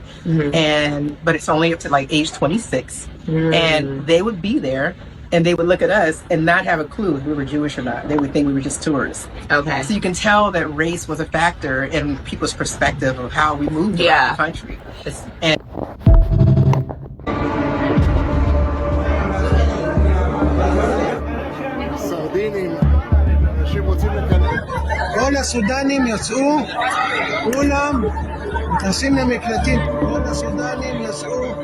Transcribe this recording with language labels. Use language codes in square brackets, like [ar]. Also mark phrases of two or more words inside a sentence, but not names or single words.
[en] But it's only up to like age 26. And they would be there and they would look at us and not have a clue if we were Jewish or not. They would think we were just tourists. Okay. So you can tell that race was a factor in people's perspective of how we moved around the country. And [he] כל הסודנים יצאו, כולם נכנסים למקלטים, כל הסודנים יצאו.